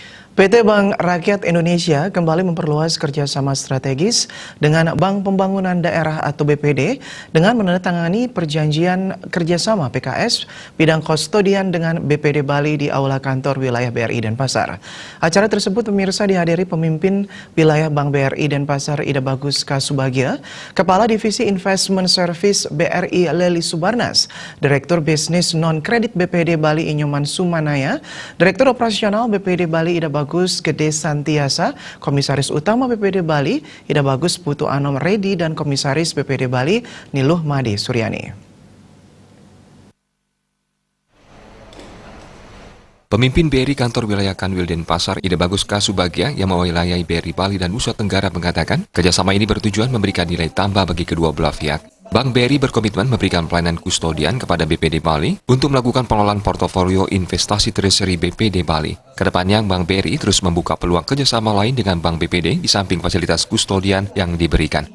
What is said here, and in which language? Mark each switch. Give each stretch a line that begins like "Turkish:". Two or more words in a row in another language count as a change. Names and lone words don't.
Indonesian: PT Bank Rakyat Indonesia kembali memperluas kerjasama strategis dengan Bank Pembangunan Daerah atau BPD dengan menandatangani perjanjian kerjasama PKS bidang kustodian dengan BPD Bali di Aula Kantor Wilayah BRI Denpasar. Acara tersebut pemirsa dihadiri pemimpin wilayah Bank BRI Denpasar Ida Bagus Kasubagia, Kepala Divisi Investment Service BRI Leli Subarnas, Direktur Bisnis Non-Kredit BPD Bali Inyoman Sumanaya, Direktur Operasional BPD Bali Ida Bagus Gede Santiasa, Komisaris Utama BPD Bali Ida Bagus Putu Anom Redi, dan Komisaris BPD Bali Niluh Made Suryani. Pemimpin BRI Kantor Wilayah Kanwil Denpasar Ida Bagus Kasubagia yang mewakili BRI Bali dan Nusa Tenggara mengatakan kerjasama ini bertujuan memberikan nilai tambah bagi kedua belah pihak. Bank BRI berkomitmen memberikan pelayanan kustodian kepada BPD Bali untuk melakukan pengelolaan portofolio investasi treasury BPD Bali. Kedepannya, Bank BRI terus membuka peluang kerjasama lain dengan Bank BPD di samping fasilitas kustodian yang diberikan.